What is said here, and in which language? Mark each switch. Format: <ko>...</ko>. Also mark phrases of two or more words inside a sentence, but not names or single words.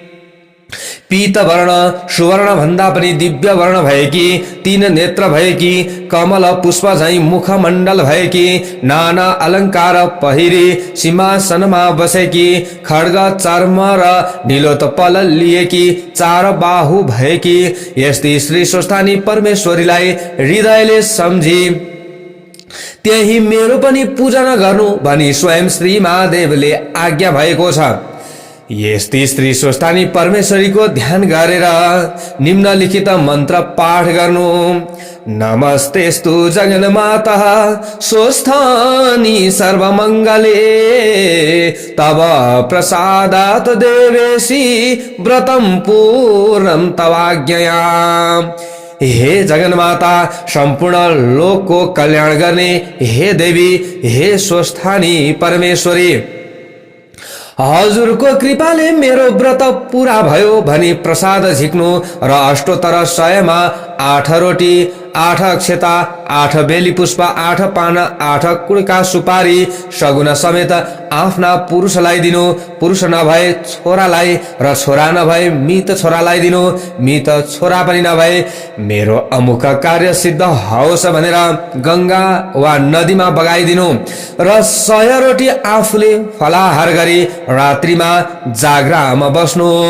<ne>पीत वर्ण सुवर्ण भन्दा पनि दिव्य वर्ण भएकी, 3 नेत्र भएकी, कमल पुष्प झैं मुखमण्डल भएकी, नाना अलंकार पहिरी सिंहासनमा बसेकी, खड्ग चर्म र नीलोत्पल लिएकी, 4 बाहु भएकी यस्ती श्री स्वस्थानी परमेश्वरीलाई हृदयले सम्झी त्यही मेरो पनि पूजा नगर्नु भनी स्वयं श्री महादेवले आज्ञा भएको छ। यस्ती श्री स्वस्थानी परमेश्वरीको ध्यान गरेर निम्नलिखित मन्त्र पाठ गर्नु।</ne> <sa>नमस्तेस्तु जगन्माता स्वस्थानी सर्वमङ्गले तव प्रसादात् देवेशी व्रतं पूर्णं तवाज्ञया।</sa> <ne>हे जगन्माता, सम्पूर्ण लोकको कल्याण गर्ने हे देवी, हे स्वस्थानी परमेश्वरी, हजुरको कृपाले मेरो व्रत पूरा भयो भनी प्रसाद झिक्नु र अष्टोत्तर 100 मा 8 रोटी, 8 अक्षता, 8 बेली पुष्प, 8 पान, 8 कुडका सुपारी सगुना समेत आफ्ना पुरुषलाई दिनु, पुरुष नभए छोरालाई र छोरा नभए मृत छोरालाई दिनु, मृत छोरा पनि नभए मेरो अमुक कार्य सिद्ध होस् भनेर गंगा वा नदीमा बगाइदिनु र 100 रोटी आफूले फलाहार गरी रात्रिमा जागरामा बस्नु।</ne>